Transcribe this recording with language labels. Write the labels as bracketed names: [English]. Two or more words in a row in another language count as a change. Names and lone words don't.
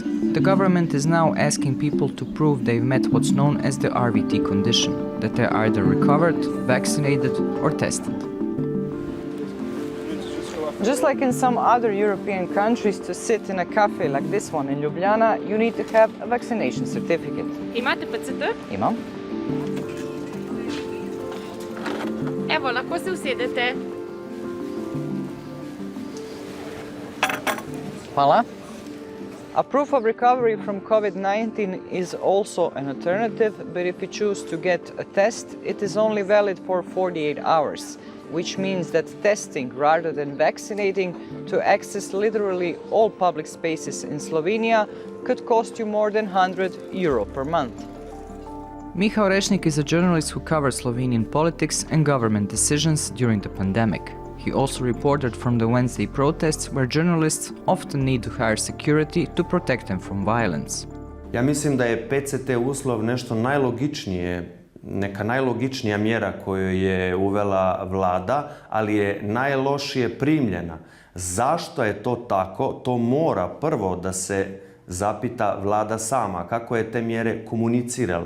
[English] The government is now asking people to prove they've met what's known as the RVT condition, that they're either recovered, vaccinated or tested. Just like in some other European countries, to sit in a cafe like this one in Ljubljana, you need to have a vaccination certificate. [Slovenian] Imate PCT? Imam. Evo, lahko se usedete. Hvala. [English] A proof of recovery from COVID-19 is also an alternative, but if you choose to get a test, it is only valid for 48 hours. Which means that testing rather than vaccinating to access literally all public spaces in Slovenia could cost you more than €100 per month. Miha Orešnik is a journalist who covers Slovenian politics and government decisions during the pandemic. He also reported from the Wednesday protests where journalists often need to hire security to protect them from violence. [Bosnian] Ja mislim da je PCT uslov nešto najlogičnije, neka najlogičnija mjera koju je uvela vlada, ali je najlošije primljena. Zašto je to tako? To mora prvo da se zapita vlada sama, kako je te mjere komunicirala.